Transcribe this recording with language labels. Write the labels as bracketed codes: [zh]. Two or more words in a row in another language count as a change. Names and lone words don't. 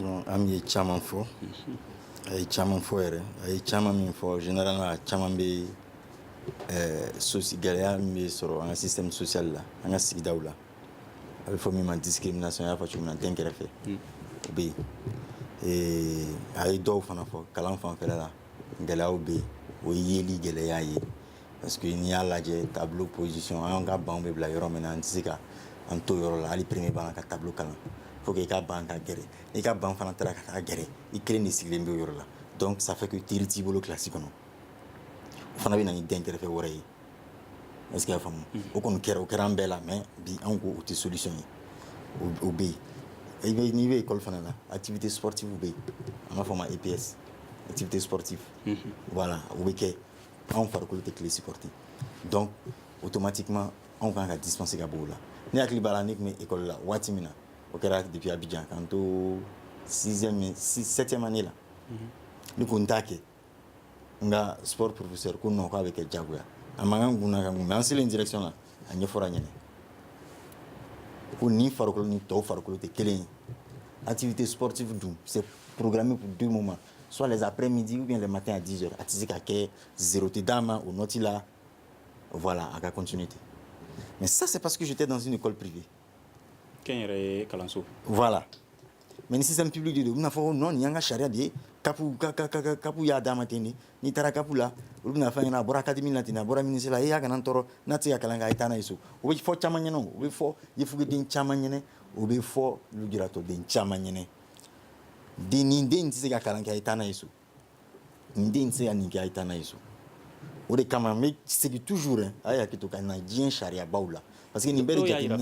[bm] An ye caman fɔ a ye caman fɔ yɛrɛ a ye caman min fɔ généralement a caman bɛ gɛlɛya min bɛ sɔrɔ an ka [fr] système social [bm] la an ka sigidaw la a bɛ fɔ min ma discrimination y'a fɔ cogo min na den kɛrɛfɛ o bɛ yen a ye dɔw fana fɔ kalan fanfɛla la gɛlɛyaw bɛ yen o ye yeli gɛlɛya ye [fr] parce que [bm] n'i y'a lajɛ [fr] tableau position [bm] an ka banw bɛ bila yɔrɔ min na an tɛ se ka an to yɔrɔ la hali premier ban ka tableau kalan [fr] faut que [bm] i ka ban ka gɛrɛ i ka ban fana taara ka taa gɛrɛ i kelen de sigilen bɛ o yɔrɔ la [fr] donc ça fait que [bm] teri t'i bolo classe kɔnɔ o fana bɛ na ni den kɛrɛfɛ wɛrɛ ye [fr] est-ce que [bm] y'a faamu o kɔni kɛra o kɛra an bɛɛ la mais bi anw ko o tɛ solution ye o bɛ yen n'i bɛ école fana la [fr] activité sportive [bm] bɛ yen an b'a fɔ o ma [fr] EPS activité sportive voilà [bm] o bɛ kɛ anw farikolo tɛ tile [fr] supporter donc automatiquement [bm] anw kan ka dispenser ka bɔ o la ne hakili b'a la ne tun bɛ école la waati min na o kɛra depuis Abidjan k'an to [fr] 7e année [bm] la ne ko n t'a kɛ n ka [fr] sport professeur [bm] ko non k'a bɛ kɛ diyagoya a man kan kunna ka mun mais an selen direction na a ɲɛfɔra ɲɛnɛ ko ni farikolo ni tɔw farikolo tɛ kelen ye [fr] activité sportive dun c'est programmé pour 2 moments soit les après-midi ou bien les matins à 10h [bm] a tɛ se ka kɛ zéro tɛ d'a ma o nɔti la voilà a ka [fr] continuité mais ça c'est parce que j'étais dans une école privée [bm] kɛn yɛrɛ ye kalanso [fr] voilà mais [bm] ni [fr] système public [bm] de don u bɛna fɔ non nin y'an ka sariya de ye kapu y'a d'a ma ten de n'i taara kapu la olu bɛna fɛn ɲɛna a bɔra académie la ten a bɔra ministère la y'a kana n tɔɔrɔ n'a tɛ se ka kalan kɛ a ye taa n'a ye so o bɛ fɔ caman ɲɛna o bɛ fɔ yefugeden caman ɲɛna o bɛ fɔ lujuratɔden caman ɲɛna nin den tɛ se ka kalan kɛ a ye taa n'a ye so nin den tɛ se ka nin kɛ a ye taa n'a ye so o de kama n bɛ segin toujours a ye hakili to ka na diɲɛ sariyabaw la [fr] parce que [bm] nin bɛɛ de jateminɛ